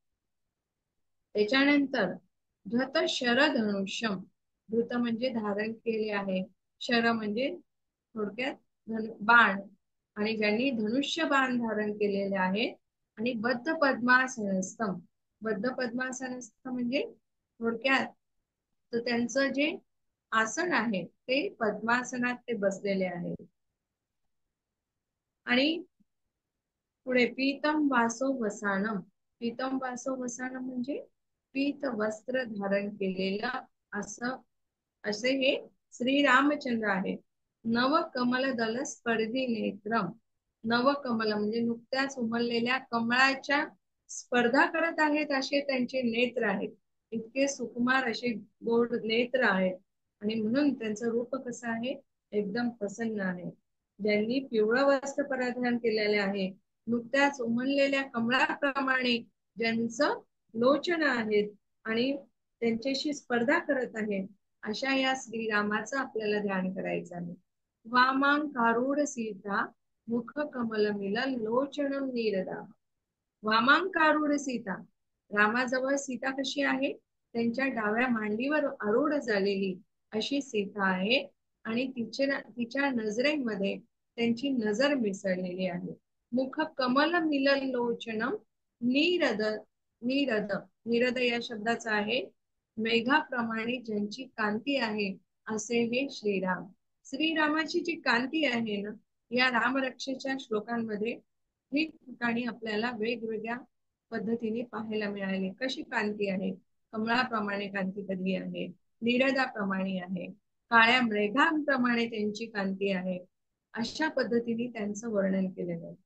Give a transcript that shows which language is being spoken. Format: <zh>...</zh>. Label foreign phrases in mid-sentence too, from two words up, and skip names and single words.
<mr>त्याच्यानंतर</mr> <sa>धत शरधनुष्यम,</sa> <mr>धृत म्हणजे धारण केले आहे, शर म्हणजे थोडक्यात बाण, आणि ज्यांनी धनुष्य बाण धारण केलेले आहे. आणि</mr> <sa>बद्ध पद्मासनस्थम, बद्ध पद्मासनस्थ</sa> <mr>म्हणजे थोडक्यात तर त्यांचं जे आसन आहे ते पद्मासनात ते बसलेले आहे. आणि पुढे</mr> <sa>पीतम वासो वसानम, पीतम वासो वसानम</sa> <mr>म्हणजे पीत वस्त्र धारण केलेलं असं, असे हे श्री रामचंद्र आहे.</mr> <sa>नव कमल दल स्पर्धी नेत्रम, नव कमल</sa> <mr>म्हणजे नुकत्याच उमललेल्या कमळाच्या स्पर्धा करत आहेत असे त्यांचे नेत्र आहेत. इतके सुकुमार असे गोड नेत्र आहेत आणि म्हणून त्यांचं रूप कसं आहे, एकदम प्रसन्न आहे. ज्यांनी पिवळं वस्त्र परिधान केलेले आहे, नुकत्याच उमललेल्या कमळाप्रमाणे ज्यांचं लोचन आहेत आणि त्यांच्याशी स्पर्धा करत आहेत, अशा या श्रीरामाचं आपल्याला ध्यान करायचं आहे.</mr> <sa>वामांकारूढ सीता मुख कमल मिलल लोचनम नीरदा. वामांकारूढ सीता,</sa> <mr>रामाजवळ सीता कशी आहे, त्यांच्या डाव्या मांडीवर आरूढ झालेली अशी सीता आहे. आणि तिच्या नजरेमध्ये त्यांची नजर मिसळलेली आहे.</mr> <sa>मुख कमल मिलल लोचनम नीरद,</sa> <mr>नीरद, नीरद या शब्दाचा आहे मेघाप्रमाणे ज्यांची कांती आहे असे हे श्रीराम. श्रीरामाची जी कांती आहे ना, या रामरक्षेच्या श्लोकांमध्ये ठिकठिकाणी आपल्याला वेगवेगळ्या पद्धतीने पाहायला मिळाले. कशी कांती आहे, कमळाप्रमाणे कांती कधी आहे, नीरदाप्रमाणे आहे, काळ्या मेघांप्रमाणे त्यांची कांती आहे, अशा पद्धतीने त्यांचं वर्णन केलेलं आहे.</mr>